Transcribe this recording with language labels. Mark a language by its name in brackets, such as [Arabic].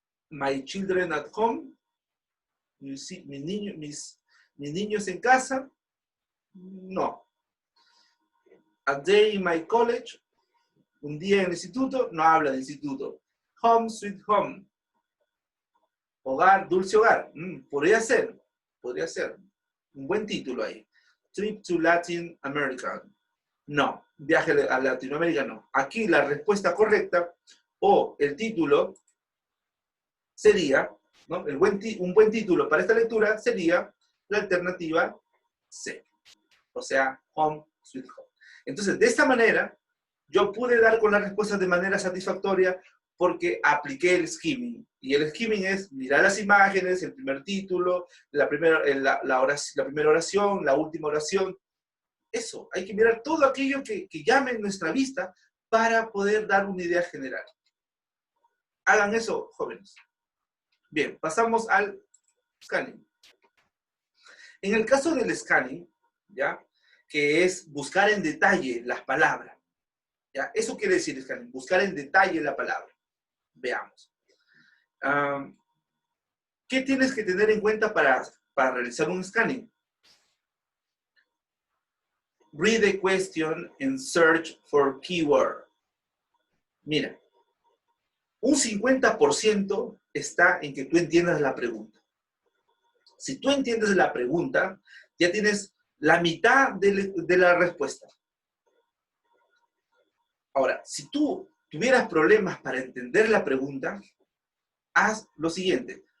[English] My Children at Home, [Spanish] mis niños en casa, no. [English] A Day in My College, [Spanish] un día en el instituto, no habla de instituto. [English] Home Sweet Home, [Spanish] hogar, dulce hogar, podría ser un buen título ahí. [English] Trip to Latin America, no. [Spanish] Viaje a Latinoamérica, no. Aquí la respuesta correcta o el título sería, ¿no? Un buen título para esta lectura sería la alternativa C. O sea, [English] Home Sweet Home. [Spanish] Entonces, de esta manera, yo pude dar con las respuestas de manera satisfactoria porque apliqué el skimming. Y el skimming es mirar las imágenes, el primer título, la primera oración, la última oración. Eso, hay que mirar todo aquello que llame nuestra vista para poder dar una idea general. Hagan eso, jóvenes. Bien, pasamos al scanning. En el caso del scanning, ¿ya? Que es buscar en detalle las palabras. ¿Ya? Eso quiere decir scanning, buscar en detalle la palabra. Veamos. ¿Qué tienes que tener en cuenta para realizar un scanning? [English] Read the question and search for keyword. [Spanish] Mira, un 50% está en que tú entiendas la pregunta. Si tú entiendes la pregunta, ya tienes la mitad de la respuesta. Ahora, si tú tuvieras problemas para entender la pregunta, haz lo siguiente.